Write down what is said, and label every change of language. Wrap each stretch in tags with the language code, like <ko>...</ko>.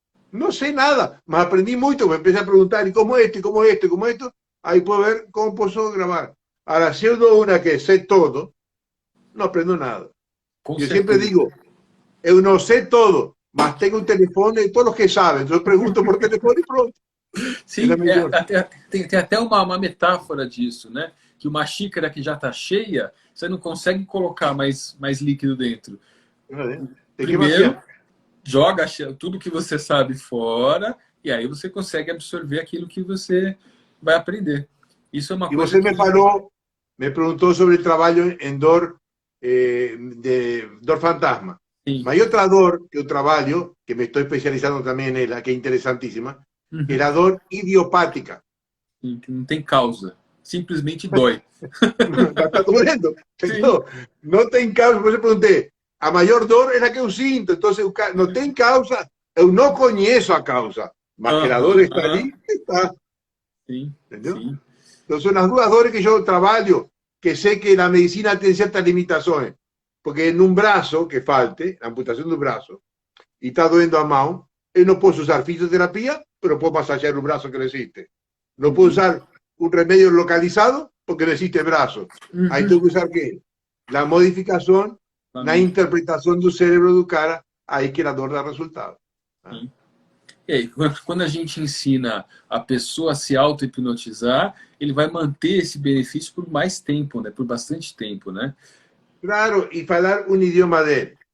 <es>No sé nada, me aprendí mucho, me empecé a preguntar, ¿y cómo esto, y cómo esto, y cómo esto? Ahí puedo ver cómo puedo grabar. Ahora, si yo una que sé todo, no aprendo nada. Yo siempre digo, yo no sé todo, mas tengo un teléfono de todos los que saben. Entonces pregunto por teléfono e pronto.</es> <pt>Sim, tem até uma metáfora disso, né? Que uma xícara que já está cheia, você não consegue colocar mais líquido dentro. Primeiro, joga tudo que você sabe fora e aí você consegue absorver aquilo que você vai aprender. Isso é uma coisa você me perguntou sobre o trabalho em dor, de dor fantasma. Sim.</pt> <es>Mas hay otra dor que yo trabajo, que me estoy especializando también en ella, que es interesantísima, que es la dor idiopática.</es> <pt>Sim, que não tem causa, simplesmente dói. Está doendo.</pt> <es>No tem causa, por eso pregunté, a maior dor es la que eu sinto, entonces no tem causa,</es> <pt>eu não conheço a causa,</pt> <es>mas que la dor está ali, está.</es> <pt>Sim, ¿entendeu? Sim.</pt> <es>Entonces son las dudas dores que yo trabajo, que sé que la medicina tiene ciertas limitaciones. Porque en un brazo que falte, la amputación de un brazo, y</es> <pt>está doendo</pt> <es>a mano, no puedo usar fisioterapia, pero puedo masajear un brazo que no existe. No puedo usar un remedio localizado porque no existe brazo. Ahí tengo que usar ¿qué? La modificación, la interpretación del cerebro do cara, ahí que la dor da resultado.</es> <pt>E aí, quando a gente ensina a pessoa a se auto-hipnotizar, ele vai manter esse benefício por mais tempo, né? Por bastante tempo, né?</pt> <es>Claro, y hablar un idioma de él.</es>